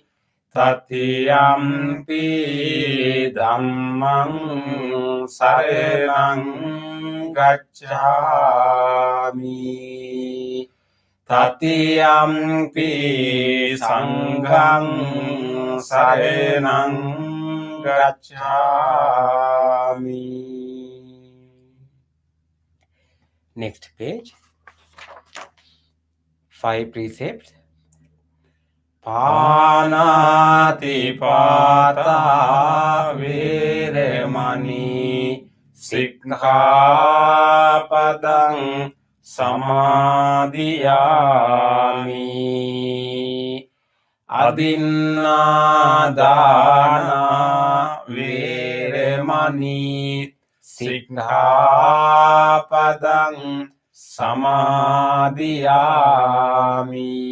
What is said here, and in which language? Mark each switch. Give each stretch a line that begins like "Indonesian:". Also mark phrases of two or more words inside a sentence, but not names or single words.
Pali: Tatiyampi dhammang saranang gacchami. Tatiyampi sanghang sarenang gacchami.
English: Next page. 5 precepts.
Pali: Panati pata viremani sikkhapadang samadhiyami. Adinnādāna viremani sikkhapadang samadhiyami.